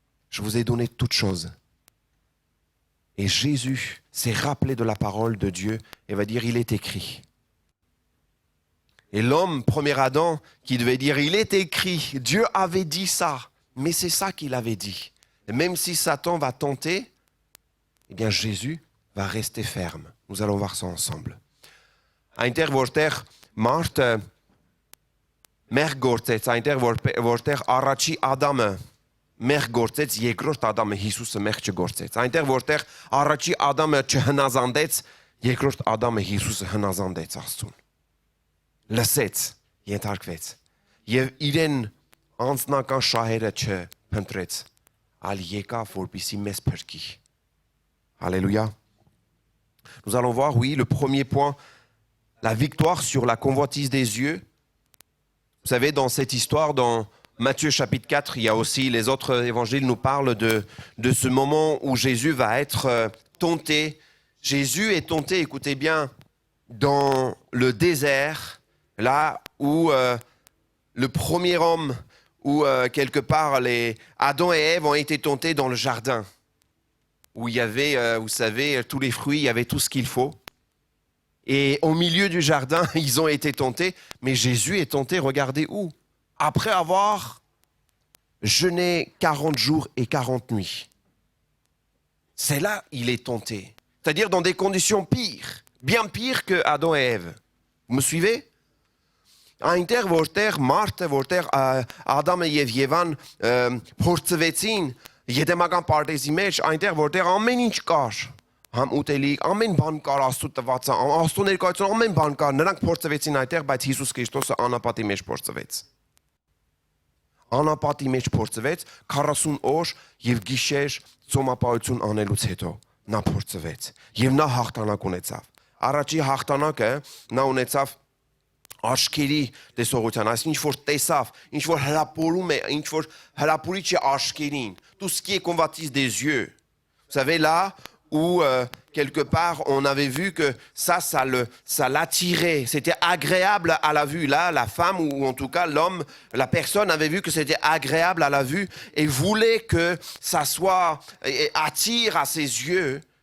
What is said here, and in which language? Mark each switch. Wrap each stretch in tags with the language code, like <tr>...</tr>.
<fr>Je vous ai donné toutes choses. » Et Jésus s'est rappelé de la parole de Dieu et va dire « Il est écrit ». Et l'homme, premier Adam, qui devait dire « Il est écrit », Dieu avait dit ça, mais c'est ça qu'il avait dit. Et même si Satan va tenter, eh bien Jésus va rester ferme. Nous allons voir ça ensemble.</fr> <hy>Այնտեղ որտեղ մարդը մեղ գործեց, այնտեղ որտեղ առաջի Ադամը մեղ գործեց, երկրորդ Ադամը Հիսուսը մեղ չգործեց։ Այնտեղ որտեղ առաջի Ադամը չհնազանդեց, երկրորդ Ադամը Հիսուսը հնազանդեց Աստծուն։ Լսեց, ենթարկվեց եւ իրեն անձնական շահերը չփնտրեց, այլ եկավ որպեսզի մեզ փրկի։ Alléluia.</hy> <fr>Nous allons voir, oui, le premier point, la victoire sur la convoitise des yeux. Vous savez, dans cette histoire, dans Matthieu chapitre 4, il y a aussi, les autres évangiles nous parlent de ce moment où Jésus va être tenté. Jésus est tenté, écoutez bien, dans le désert, là où le premier homme, où quelque part, Adam et Ève ont été tentés dans le jardin, où il y avait, vous savez, tous les fruits, il y avait tout ce qu'il faut. Et au milieu du jardin, ils ont été tentés, mais Jésus est tenté, regardez où? Après avoir jeûné 40 jours et 40 nuits. C'est là il est tenté. C'est-à-dire dans des conditions pires, bien pires que Adam et Ève. Vous me suivez?</fr> <hy>Այնտեղ որտեղ մարդը, որտեղ Ադամը եւ Եվան փորձվեցին Եդեմական պարտեզի մեջ, այնտեղ որտեղ ամեն ինչ կար, համ ուտելիք, ամեն բան կար, Աստծո տված, Աստծո ներկայություն ամեն բան կար, նրանք փորձվեցին այնտեղ, բայց Հիսուս Քրիստոսը անապատի մեջ փորձվեց։ Անապատի մեջ փորձվեց 40 օր եւ գիշեր ծոմապահություն անելուց հետո նա փորձվեց եւ նա հաղթանակ ունեցավ։ Առաջի հաղթանակը նա ունեցավ aşkերի տեսողության, այսինքն ինչ որ տեսավ, ինչ որ հրապուրում է, ինչ որ հրապուրիչ է aşkերին,</hy> <fr>tout ce qui est convoitise des yeux. Vous savez là où quelque part on avait vu que ça l'attirait, c'était agréable à la vue. Là, la femme ou en tout cas l'homme, la personne avait vu que c'était agréable à la vue et voulait que ça soit attire à ses yeux.</fr>